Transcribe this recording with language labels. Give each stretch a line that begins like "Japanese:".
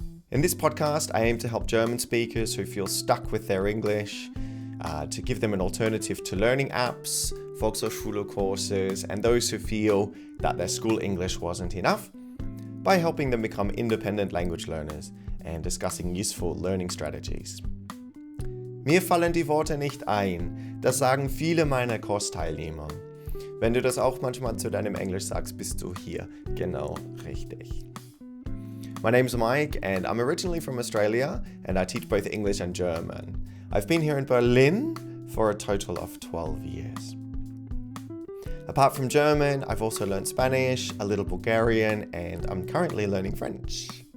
English: In this podcast, I aim to help German speakers who feel stuck with their English, to give them an alternative to learning apps, Volkshochschule courses, and those who feel that their school English wasn't enough, by helping them become independent language learners and discussing useful learning strategies.
German: Mir fallen die Worte nicht ein, das sagen viele meiner Kursteilnehmer. Wenn du das auch manchmal zu deinem Englisch sagst, bist du hier genau richtig.
English: My name's Mike, and I'm originally from Australia, and I teach both English and German. I've been here in Berlin for a total of 12 years. Apart from German, I've also learned Spanish, a little Bulgarian, and I'm currently learning French.